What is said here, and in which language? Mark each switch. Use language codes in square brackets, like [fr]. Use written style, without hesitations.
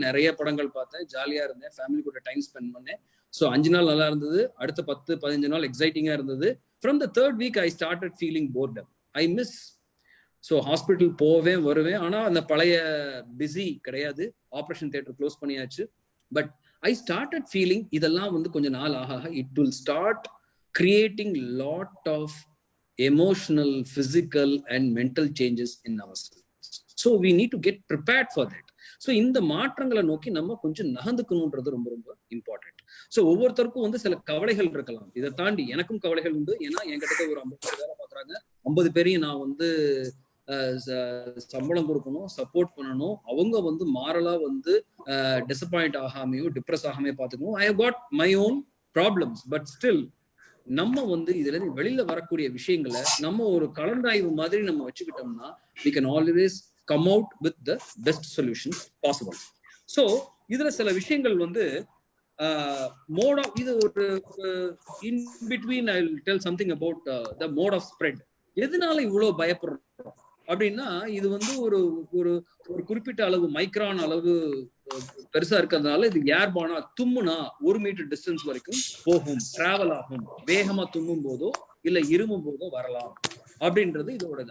[ta] நிறைய படங்கள் பார்த்தேன், ஜாலியா இருந்தேன், ஃபேமிலி கூட டைம் ஸ்பெண்ட் பண்ணேன். ஸோ 5 நாள் நல்லா இருந்தது, அடுத்த 10-15 நாள் எக்ஸைட்டிங்கா இருந்தது. [en] From the third week I started feeling boredom. I miss. [ta] So hospital போவேன் வருவேன், ஆனா அந்த பழைய பிஸி கிடையாது. ஆப்ரேஷன் தியேட்டர் க்ளோஸ் பண்ணியாச்சு. [en] but I started feeling [ta] இதெல்லாம் வந்து கொஞ்சம் நாள் ஆக [en] It will start creating lot of emotional, physical and mental changes in our self. So we need to get prepared for that. [ta] So இந்த மாற்றங்களை நோக்கி நம்ம கொஞ்சம் நகர்ந்துக்கணுன்றது ரொம்ப ரொம்ப இம்பார்ட்டன்ட். ஸோ ஒவ்வொருத்தருக்கும் வந்து சில கவலைகள் இருக்கலாம். இதை தாண்டி எனக்கும் கவலைகள் உண்டு. ஏன்னா என்கிட்ட ஒரு 50 பேர் வேலை பார்க்குறாங்க. 50 பேரையும் நான் வந்து சம்பளம் கொடுக்கணும், சப்போர்ட் பண்ணணும். அவங்க வந்து மாறலா வந்து டிசப்பாயிண்ட் ஆகாமையோ டிப்ரெஸ் ஆகாமையோ பார்த்துக்கணும். [en] I have got my own problems. [ta] But still நம்ம வந்து இதுல இருந்து வெளியில வரக்கூடிய விஷயங்களை நம்ம ஒரு கலந்தாய்வு மாதிரி நம்ம வச்சுக்கிட்டோம்னா [en] we can always come out with the best solutions possible. So [ta] இதுல சில விஷயங்கள் வந்து [en] mode of [ta] இது ஒரு [en] in between I will tell something about the mode of spread. [ta] எதனால இவ்வளவு பயப்படுறோம் அப்படின்னா, இது வந்து ஒரு ஒரு ஒரு குறிப்பிட்ட அளவு மைக்ரான் அளவு பெருசா இருக்கிறதுனால இது ஏர்பானா தும்முனா 1 மீட்டர் டிஸ்டன்ஸ் வரைக்கும் போகும், டிராவல் ஆகும். வேகமா தும்மும் போதோ இல்ல இருமும் போதோ வரலாம் அப்படின்றது இதோட.